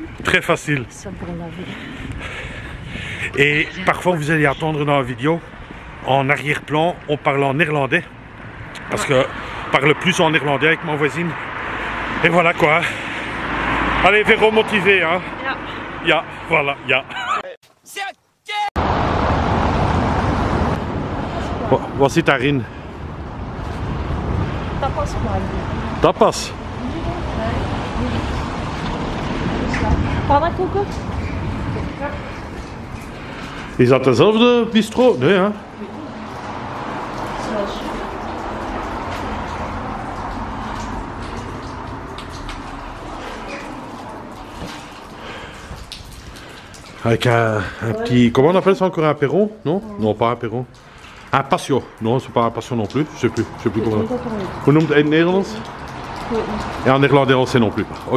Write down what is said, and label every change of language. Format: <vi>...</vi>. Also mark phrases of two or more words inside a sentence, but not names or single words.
<fr>Très facile. C'est pour la vie. Et parfois, vous allez attendre dans la vidéo, en arrière-plan, on parle en néerlandais. Parce que je parle plus en néerlandais avec ma voisine. Et voilà quoi. Allez, Véro motivé, hein?</fr> <nl>Ja.</nl> <fr>Ja, voilà, ja.</fr> <nl>Wat zit daarin? Tapas maar. Tapas. Pannenkoeken? Is dat dezelfde bistro? Nee, hè?</nl> <fr>Avec un petit... Comment on appelle ça encore? Un perron? Non? Non, pas un perron. Un patio. Non, c'est pas un patio non plus. Je sais plus comment.</fr> <nl>Hoe noemt het in het Nederlands?</nl> <fr>Et en néerlandais, on sait non plus. Ok.</fr>